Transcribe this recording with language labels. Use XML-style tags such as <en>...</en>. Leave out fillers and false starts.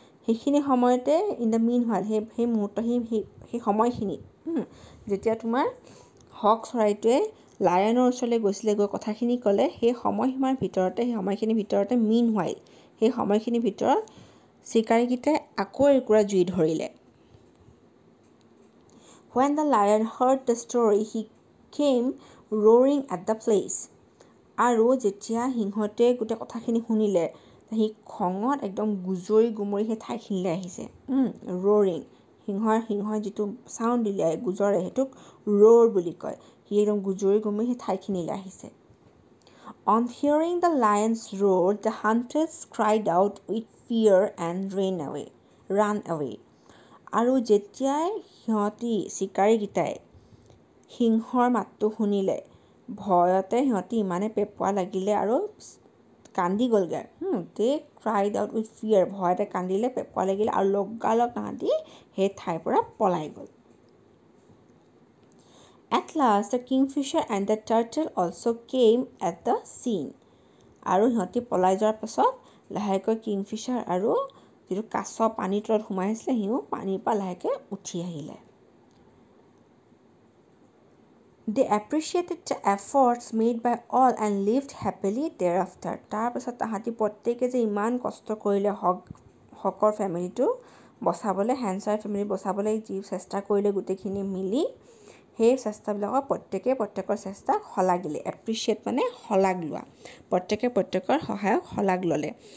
<as>সেইখিনি সময়তে</as> <en>in the meanwhile,</en> <as>সেই মুহূৰ্ত, সেই সময়খিনিত যেতিয়া তোমাৰ হক চৰাইটোৱে লায়নৰ ওচৰলৈ গৈছিলে, গৈ কথাখিনি ক'লে, সেই সময়খিনিৰ ভিতৰতে মিন হোৱাইল, সেই সময়খিনিৰ ভিতৰত চিকাৰীকেইটাই আকৌ একুৰা জুই ধৰিলে।</as> <en>When the lion heard the story, he came roaring at the place.</en> <as>আৰু যেতিয়া সিংহটোৱে গোটেই কথাখিনি শুনিলে, সি খঙত একদম গুজৰি সেই ঠাইখিনিলৈ আহিছে। ৰ'ৰিং, সিংহই যিটো চাউণ্ড দিলে, গুজৰে, সেইটোক ৰ'ৰ বুলি কয়। সি একদম গুজৰি সেই ঠাইখিনিলৈ আহিছে।</as> <en>On hearing the lion's roar, the hunters cried out with fear and ran away.</en> <as>আৰু যেতিয়াই চিকাৰীকেইটাই সিংহৰ মাতটো শুনিলে, ভয়তে সিহঁতি ইমানে পেঁপুৱা লাগিলে আৰু কান্দি গ'লগৈ।</as> <en>they cried out with fear,</en> <as>ভয়তে কান্দিলে, পেঁপুৱা লাগিলে, আৰু লগালগ তাহাঁতি সেই ঠাইৰ পৰা পলাই গ'ল।</as> <en>At last, the kingfisher and the turtle also came at the scene.</en> <as>আৰু সিহঁতি পলাই যোৱাৰ পাছত লাহেকৈ কিংফিচাৰ আৰু যিটো কাছ পানীৰ তলত সোমাই আছিলে, সিও পানীৰ পৰা লাহেকৈ উঠি আহিলে।</as> <en>They appreciated the efforts made by all and lived happily thereafter.</en> <as>তাৰপাছত তাহাঁতি প্ৰত্যেকে যে ইমান কষ্ট কৰিলে হকৰ ফেমিলিটো বচাবলৈ, হেনচাৰ ফেমিলি বচাবলৈ যি চেষ্টা কৰিলে গোটেইখিনি মিলি, সেই চেষ্টাবিলাকক প্ৰত্যেকৰ চেষ্টাক শলাগ দিলে। এপ্ৰিচিয়েট মানে শলাগ লোৱা, প্ৰত্যেকৰ সহায়ক শলাগ ল'লে।</as>